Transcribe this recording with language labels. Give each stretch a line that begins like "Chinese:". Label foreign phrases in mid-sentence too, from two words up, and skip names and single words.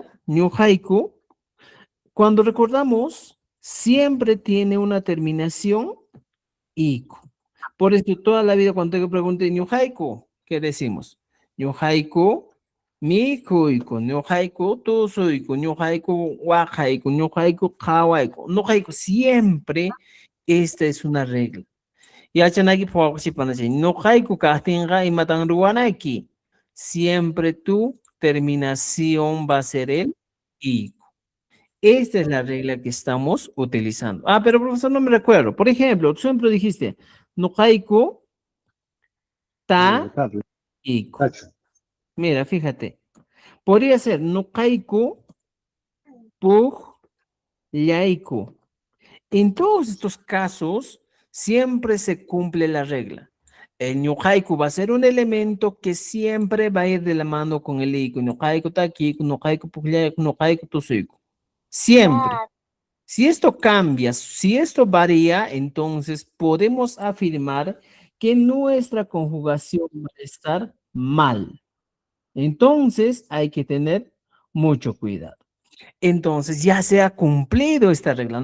Quechua: Ñu haiku,
Spanish: cuando recordamos, siempre tiene una terminación iku. Por eso toda la vida cuando te pregunte
Quechua: ñu haiku,
Spanish: ¿qué decimos?
Quechua: Ñu haiku, mi kuiku, ñu haiku, tu suiku, ñu haiku, wa haiku, ñu haiku, kawaiku. No haiku,
Spanish: siempre esta es una regla.
Quechua: Yachanaki Pawachipanachi, no haiku kastinga y matan ruanaki.
Spanish: Siempre tu terminación va a ser el iku. Esta es la regla que estamos utilizando. Ah, pero profesor, no me recuerdo. Por ejemplo, tú siempre dijiste,
Quechua: no haiku ta
Spanish: Carlos, iku. Cacho. Mira, fíjate. Podría ser
Quechua: no haiku pug yaiku.
Spanish: En todos estos casos, siempre se cumple la regla. El ñuhaiku va a ser un elemento que siempre va a ir de la mano con el iku.
Quechua: Ñuhaiku takiku, ñuhaiku pukllayku, ñuhaiku tusuiku.
Spanish: Siempre. Si esto cambia, si esto varía, entonces podemos afirmar que nuestra conjugación va a estar mal. Entonces hay que tener mucho cuidado. Entonces ya se ha cumplido esta regla.